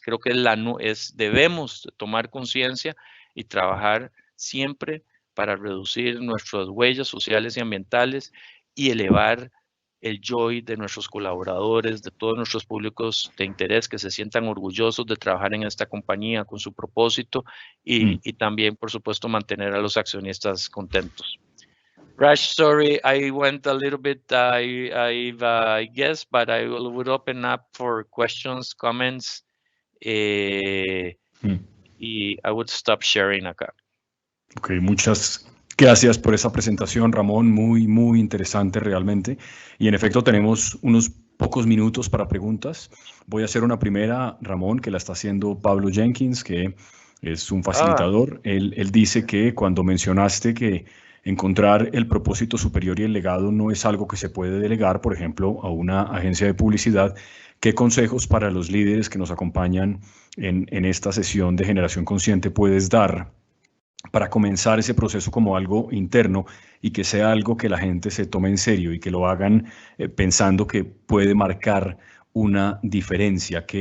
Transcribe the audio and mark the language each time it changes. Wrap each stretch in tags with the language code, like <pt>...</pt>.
<es>Creo que debemos tomar conciencia y trabajar siempre para reducir nuestras huellas sociales y ambientales y elevar el joy de nuestros colaboradores, de todos nuestros públicos de interés que se sientan orgullosos de trabajar en esta compañía con su propósito y también, por supuesto, mantener a los accionistas contentos.</es> <en>Raj, sorry, I went a little bit, I guess, but I would open up for questions, comments, y I would stop sharing acá.</en> <es>Ok, muchas gracias por esa presentación, Ramón, muy interesante realmente. Y en efecto tenemos unos pocos minutos para preguntas. Voy a hacer una primera, Ramón, que la está haciendo Pablo Jenkins, que es un facilitador. Él dice que cuando mencionaste que encontrar el propósito superior y el legado no es algo que se puede delegar, por ejemplo, a una agencia de publicidad, ¿qué consejos para los líderes que nos acompañan en esta sesión de Generación Consciente puedes dar para comenzar ese proceso como algo interno y que sea algo que la gente se tome en serio y que lo hagan pensando que puede marcar una diferencia?</es>